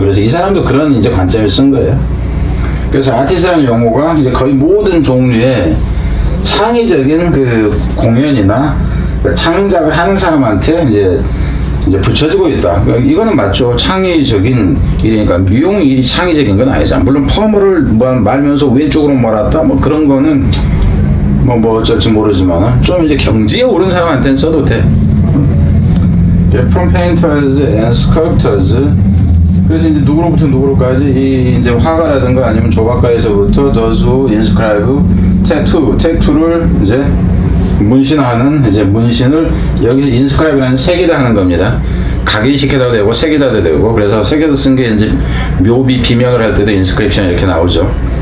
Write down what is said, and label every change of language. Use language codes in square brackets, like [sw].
[ko] 그래서 이 사람도 그런 이제 관점을 쓴 거예요. 그래서 아티스트라는 용어가 이제 거의 모든 종류의 창의적인 공연이나 창작을 하는 사람한테 이제 붙여지고 있다. 그러니까 이거는 맞죠. 창의적인 일이니까 미용 일이 창의적인 건 아니잖아. 물론 펌을 말면서 왼쪽으로 몰았다 그런 거는 어쩔지 모르지만 좀 이제 경지에 오른 사람한테는 써도 돼. [en] From painters and sculptors. [ko] 그래서 이제 누구로부터 누구로까지 이제 화가라든가 아니면 조각가에서부터 [en] those who inscribe tattoo [ko] 를 이제 문신하는, 이제 문신을 여기서 inscribe라는 새기다 하는 겁니다. 각인시켜도 되고 새기다도 되고, 그래서 새겨서 쓴 게 이제 묘비 비명을 할 때도 inscription 이렇게 나오죠.